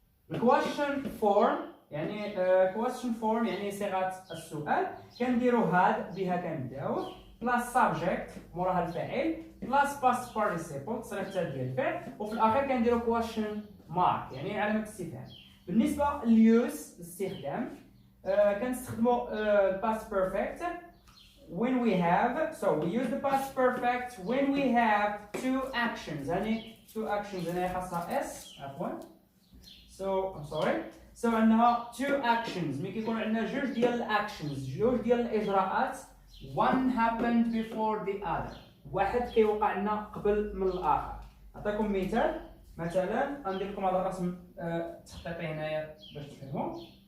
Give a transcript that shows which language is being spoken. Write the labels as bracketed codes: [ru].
[ar] الكويشن فورم يعني question form يعني صيغه السؤال كنديروا هاد بها كنبداو بلاس سابجيكت موراها الفاعل بلاس باست بارتيسيبل التصريف الثالث ديال الفعل، وفي الاخير كنديروا question mark يعني علامه استفهام. بالنسبه لليوز الاستخدام كنستخدموا [en] past perfect when we have, so we use the past perfect when we have two actions يعني two actions [ar] هنا خاصها [en] s [ar] عفوا [en] so I'm sorry. [ar] So عندنا two actions ملي كيكون عندنا جوج ديال الاكشنز جوج ديال الاجراءات [en] one happened before the other [ar] واحد كيوقع لنا قبل من الاخر. نعطيكم مثال مثلا غندير لكم هذا الرسم تخطيطي هنايا باش تفهموا.